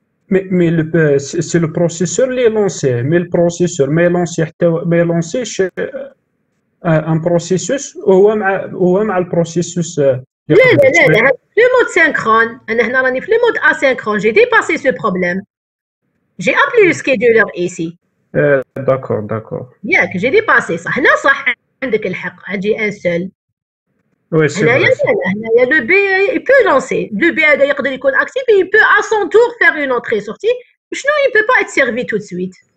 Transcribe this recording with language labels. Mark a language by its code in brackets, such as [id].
[fr] mais c'est le processeur qui est lancé mais le processeur [ar] ما يلونسيش [fr] un processus [ar] وهو مع البروسيسوس لا في مود synchrone انا هنا راني في مود asynchrone [fr] j'ai dépassé ce problème j'ai appelé le scheduler ici d'accord [ar] ياك [fr] j'ai dépassé [ar] صح هنا صح عندك الحق عندي ان سول [fr] Oui, c'est vrai. Le B, il peut lancer. Le B, il est actif et il peut à son tour faire une entrée-sortie. Sinon, il ne peut pas être servi tout de suite.